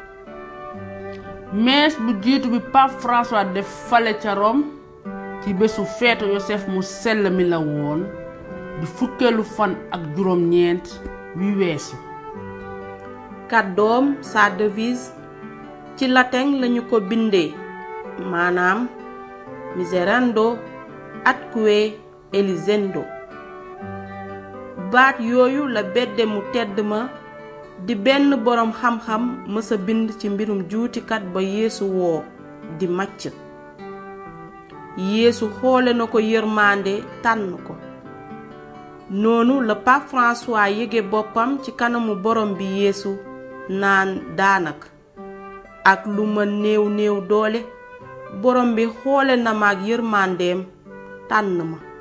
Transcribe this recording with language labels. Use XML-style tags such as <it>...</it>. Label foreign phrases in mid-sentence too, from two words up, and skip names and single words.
<wo>mees bu jiitu bi Pape François def fale ca Rome ci bésu feetu Yosef mu sell mi la woon di fukkeelu fan ak juróom-ñeent wi weesu. kàddoom sa devise ci latin lañu ko bindee, maanaam</wo> <la>miserando atque elisendo.</la> <wo>baat yooyu la bedde mu tedd ma di benn boroom xam-xam mësa bind ci mbirum juutikat ba Yeesu woo di màcc. Yeesu xoole na ko yërmande tànn ko. noonu la Pape François yége boppam ci kanamu borom bi Yeesu naan daanak ak lu ma néew néew doole borom bi xoole na ma ak yërmandeem tànn ma.</wo>